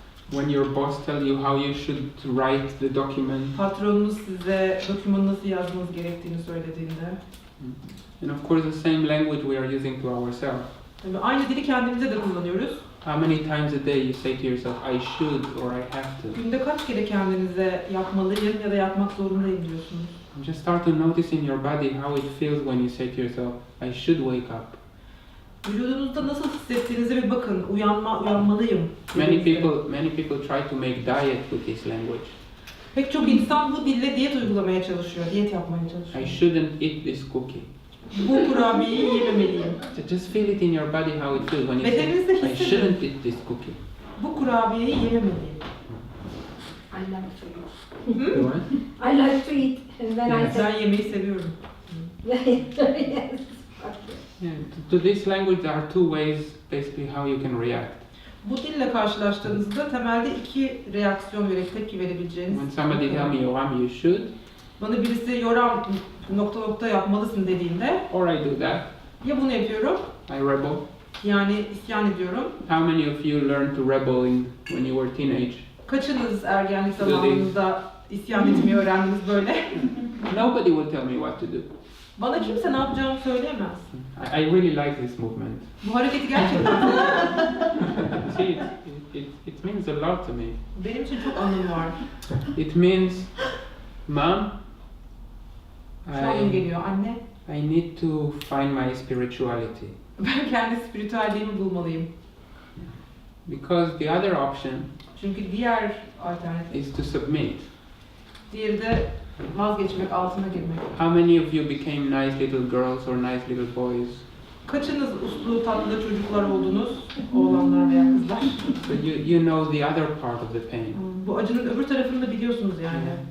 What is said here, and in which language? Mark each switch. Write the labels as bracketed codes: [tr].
[en] When your boss tells you how you should write the document. [tr] Patronunuz size dokümanı nasıl yazmanız gerektiğini söylediğinde. [en] And of course the same language we are using to ourselves. [tr] Tabii aynı dili kendimize de kullanıyoruz. [en] How many times a day you say to yourself, I should or I have to? [tr] Günde kaç kere kendinize yapmalıyım ya da yapmak zorundayım diyorsunuz? [en] Just start to notice in your body how it feels when you say to yourself, I should wake up. [tr] Vücudunuzda nasıl hissettiğinize bir bakın. Uyanmalıyım. [en] Many people try to make diet with this language. [tr] Pek çok insan bu dille diyet uygulamaya çalışıyor, diyet yapmaya çalışıyor. [en] I shouldn't eat this cookie. [tr] Bu kurabiyeyi yememeliyim. [en] Just feel it in your body how it feels when you [tr] Bedeninizde [en] say, I [tr] hissedin. [en] shouldn't eat this cookie. [tr] Bu kurabiyeyi yememeliyim. [en] I like to eat. You what? I like to eat, and then I say, [tr] Ben yemeği seviyorum. [en] yes. Yeah, to this language there are two ways basically how you can react. [tr] Bu dille karşılaştığınızda temelde iki reaksiyon verip tepki verebileceğiniz. [en] When somebody tells me, Yoram, you should, [tr] Bana birisi Yoram ... yapmalısın dediğinde [en] or I do that, [tr] ya bunu yapıyorum, [en] I rebel. [tr] yani isyan ediyorum. [en] How many of you learned to rebel when you were teenage? [tr] Kaçınız ergenlik zamanında isyan etmeyi öğrendiniz böyle? [en] Nobody will tell me what to do. [tr] Bana kimse ne yapacağımı söyleyemez. [en] I really like this movement. [tr] Bu hareketi gerçekten [en] See, it means a lot to me. [tr] benim için çok anlamı var. [en] It means, Mom, [tr] Şu an geliyor anne. [en] I need to find my spirituality. [tr] Ben kendi spiritüelliğimi bulmalıyım. [en] Because the other option [tr] Çünkü diğer alternatif, [en] is to submit. [tr] diğeri de vazgeçmek, altına girmek. [en] How many of you became nice little girls or nice little boys? [tr] Kaçınız uslu, tatlı çocuklar oldunuz, oğlanlar veya kızlar? [en] So you know the other part of the pain, [tr] Bu acının öbür tarafını da biliyorsunuz yani.